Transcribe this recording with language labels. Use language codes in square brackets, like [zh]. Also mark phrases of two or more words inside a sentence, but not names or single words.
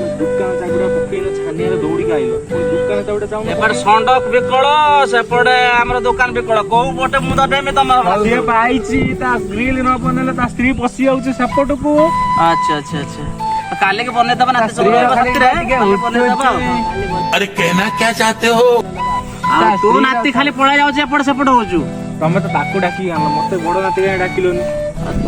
[or] ଦୋକାନ ଚାଗୁଡା ପକେଇଲ ଛାନିଆରେ ଦୌଡିକି ଆଇଲ ଦୋକାନ ଚାଗୁଡା ଯାଉନ ଏପଟେ ଷଣ୍ଢ ବିକଳ ସେପଟେ ଆମର ଦୋକାନ ବିକଳ କୋଉ ପଟେ ମୁଁ ତ ଦେମି ତମର ସିଏ ପାଇଛି ତା ଗ୍ରିଲ ନ ବନେଇଲେ ତା ସ୍ତ୍ରୀ ପଶି ଯାଉଛି ସେପଟକୁ ଆଚ୍ଛା ଆଚ୍ଛା ଆଚ୍ଛା କାଲିକି ବନେଇଦବା ନା ବନେଇଦବା [hi] अरे कहना क्या चाहते हो [or] ତୁ ନାତି ଖାଲି ପଳେଇ ଯାଉଛି ଏପଟେ ସେପଟେ ହଉଛୁ ତମେ ତ ତାକୁ ଡାକିକି ଆଣ ମତେ ବଡ ନାତି କାହିଁ ଡାକିଲନି ତୁ